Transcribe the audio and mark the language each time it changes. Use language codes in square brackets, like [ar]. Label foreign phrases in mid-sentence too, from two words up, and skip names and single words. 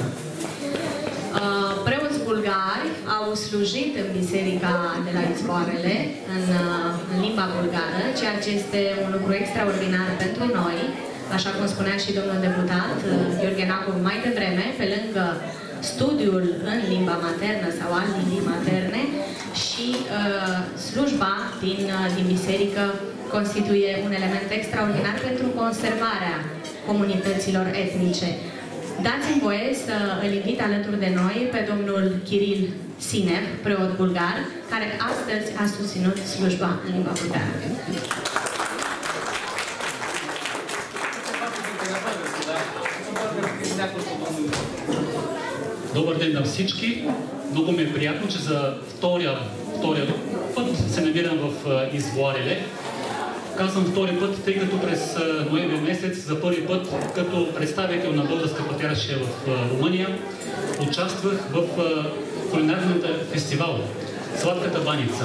[ro] Preoți bulgari au slujit în biserica de la Izvoarele, în limba bulgară, ceea ce este un lucru extraordinar pentru noi, așa cum spunea și domnul deputat Gheorghe Nacur mai devreme, pe lângă studiul în limba maternă sau alte limbi materne și slujba din biserică constituie un element extraordinar pentru conservarea comunităților etnice. Dați-mi voie să îl invit alături de noi pe domnul Kiril Sinev, preot bulgar, care astăzi a susținut slujba în limba bulgară. [bg] Добър ден на всички! Много ми е приятно, че за втория път се намирам в Извоареле. Казвам втори път, тъй като през ноември месец за първи път като представител на Българска патриаршия в Румъния участвах в кулинарната фестивал Сладката баница.